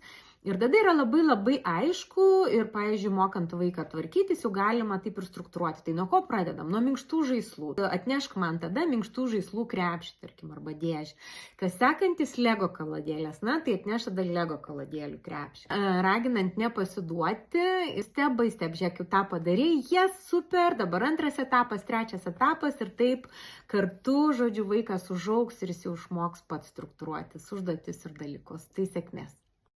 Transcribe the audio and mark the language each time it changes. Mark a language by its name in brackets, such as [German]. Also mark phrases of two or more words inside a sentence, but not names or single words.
[Lithuanian] Ir tada yra labai aišku ir, pavyzdžiui, mokant vaiką tvarkytis, jau galima taip ir struktūruoti. Tai nuo ko pradedam? Nuo minkštų žaislų. Atnešk man tada minkštų žaislų krepšį, tarkim, arba dėžę. Kas sekantis Lego kaladėlės, tai atneš tada Lego kaladėlių krepšį. Raginant nepasiduoti, [English] step by step, [Lithuanian] žiūrėk, jau tą padarei, super, dabar antras etapas, trečias etapas ir taip kartu, žodžiu, vaikas užaugs ir jis jau išmoks pats struktūruotis užduotis ir dalykus. Tai sėkmės.